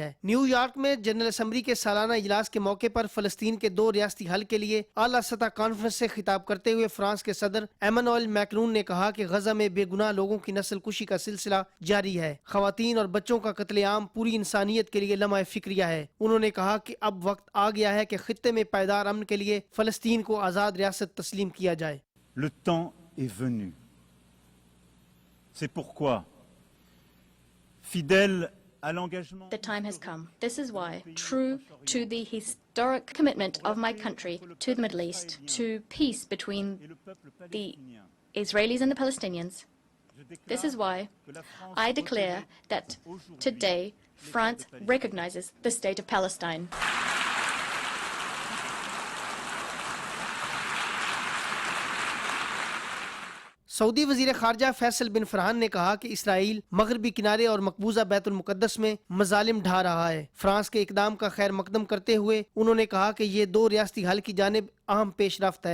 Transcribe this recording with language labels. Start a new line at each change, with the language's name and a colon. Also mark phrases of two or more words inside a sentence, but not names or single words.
Urdu: نیویارک میں جنرل اسمبلی کے سالانہ اجلاس کے موقع پر فلسطین کے 2 ریاستی حل کے لیے اعلیٰ سطح کانفرنس سے خطاب کرتے ہوئے فرانس کے صدر ایمانوئل میکرون نے کہا کہ غزہ میں بے گناہ لوگوں کی نسل کشی کا سلسلہ جاری ہے. خواتین اور بچوں کا قتل عام پوری انسانیت کے لیے لمحہ فکریہ ہے. انہوں نے کہا کہ اب وقت آ گیا ہے کہ خطے میں پائیدار امن کے لیے فلسطین کو آزاد ریاست تسلیم کیا جائے.
French: Le temps est venu. C'est pourquoi, fidèle à l'engagement,
English: The time has come. This is why, true to the historic commitment of my country to the Middle East, to peace between the Israelis and the Palestinians, this is why I declare that today France recognizes the state of Palestine.
Urdu: سعودی وزیر خارجہ فیصل بن فرحان نے کہا کہ اسرائیل مغربی کنارے اور مقبوضہ بیت المقدس میں مظالم ڈھا رہا ہے. فرانس کے اقدام کا خیر مقدم کرتے ہوئے انہوں نے کہا کہ یہ 2 ریاستی حل کی جانب اہم پیشرفت ہے.